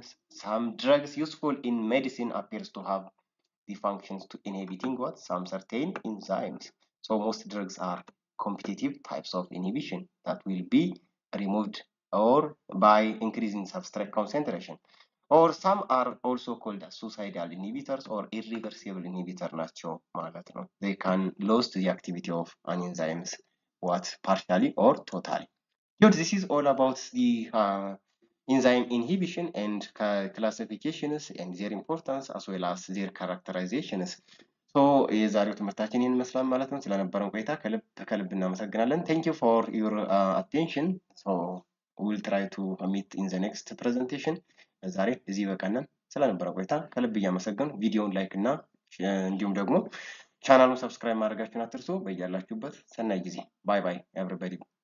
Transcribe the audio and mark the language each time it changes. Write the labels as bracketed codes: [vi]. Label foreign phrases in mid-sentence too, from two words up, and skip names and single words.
[en] Some drugs useful in medicine appears to have the functions to inhibiting what some certain enzymes. So most drugs are competitive types of inhibition that will be removed or by increasing substrate concentration. Or some are also called as suicidal inhibitors or irreversible inhibitor [am] ናቸው ማለት ነው። [en] They can lose the activity of an enzymes what partially or totally. This is all about the enzyme inhibition and classifications and their importance as well as their characterizations. [am] So የዛሬው ትምህርታችን ይህን ይመስላል ማለት ነው። ስለነበረን ቆይታ ከልብ እናመሰግናለን። [en] Thank you for your attention. So we'll try to meet in the next presentation. [am] ዛሬ እዚህ በቃናል። ስለነበረን ቆይታ ከልብ እያመሰገን ቪዲዮውን ላይክ እና እንዲሁም ደግሞ ቻናሉን ሰብስክራይብ ማድረጋችሁን አትርሱ። በያላችሁበት ሰናይ ጊዜ። [en] bye bye everybody.